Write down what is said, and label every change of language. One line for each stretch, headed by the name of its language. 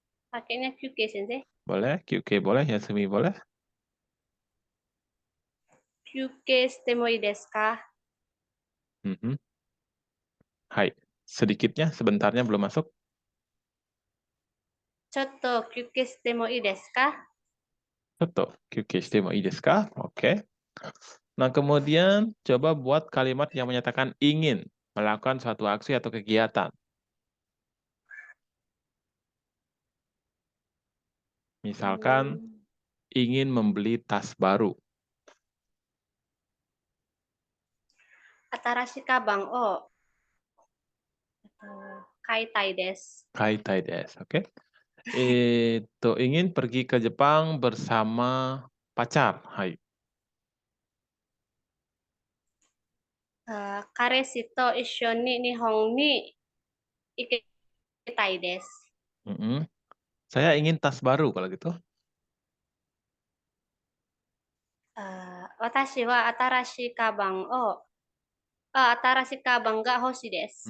Indonesian: Pakainya kyuke sensei. Boleh. QQ boleh. Yasumi boleh.
Japanese: Kyuke shite mo ii desu ka? Hai.
Indonesian: Sedikitnya, sebentarnya belum masuk.
Japanese: Chotto kyuke shite mo ii desu ka? ちょっと休憩してもいいですか?
Indonesian: Oke. Nah, kemudian coba buat kalimat yang menyatakan ingin melakukan suatu aksi atau kegiatan. Misalkan ingin membeli tas baru.
Japanese: Atarashi kabang o kaitai desu. Kaitai desu. Oke.
Indonesian: Itu ingin pergi ke Jepang bersama pacar. Hai.
Japanese: 彼氏と一緒に日本に行きたいです。 Mm-mm.
Indonesian: Saya ingin tas baru kalau gitu.
Japanese: 私は新しいカバンを、新しいカバンが欲しいです。